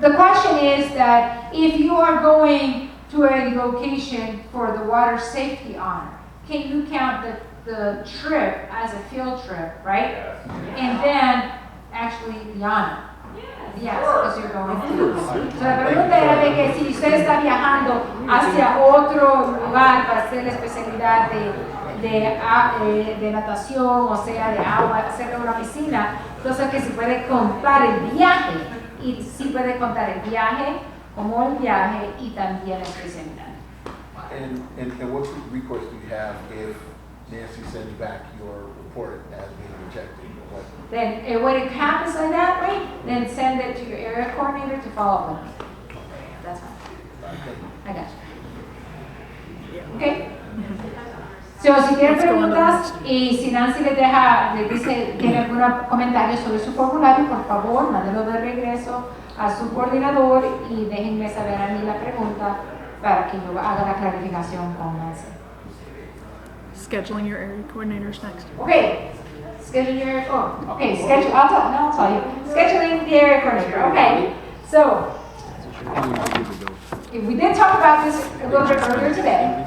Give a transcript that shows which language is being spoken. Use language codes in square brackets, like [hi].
[en] the question is that if you are going to a location for the water safety honor, can you count the trip as a field trip, right? Yes. And then actually the honor. Yes, because you're going to. [es] So la pregunta era de que si usted está viajando hacia otro lugar para hacer la especialidad de natación, o sea, de agua, hacer una piscina, entonces que si puede contar el viaje, y si puede contar el viaje como el viaje y también la especialidad. [en] And what recourse do you have if Nancy sends back your report as being rejected? What? Then when it happens like that, right, then send it to your area coordinator to follow up with me. That's fine. I got you. Okay? [es] So, si tienen preguntas y si Nancy les dice, tiene algún comentario sobre su formulario, por favor, mándenlo de regreso a su coordinador y déjenme saber a mí la pregunta para que yo haga la clarificación con Nancy. [en] Scheduling your area coordinators next. Okay. Schedule your, schedule, I'll tell you. Scheduling the area coordinator, okay. So, we did talk about this a little bit earlier today.